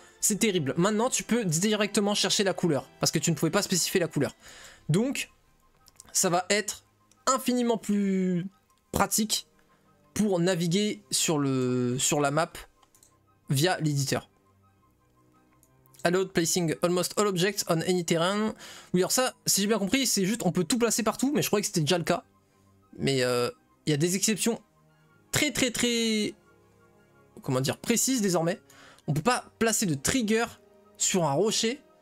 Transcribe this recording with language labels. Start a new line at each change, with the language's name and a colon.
French: C'est terrible. Maintenant, tu peux directement chercher la couleur, parce que tu ne pouvais pas spécifier la couleur. Donc, ça va être infiniment plus pratique pour naviguer sur la map via l'éditeur.
English: Allowed placing almost all objects on any terrain.
French: Oui, alors ça, si j'ai bien compris, c'est juste on peut tout placer partout, mais je croyais que c'était déjà le cas. Mais il y a des exceptions très comment dire, précises désormais. On peut pas placer de trigger sur un rocher.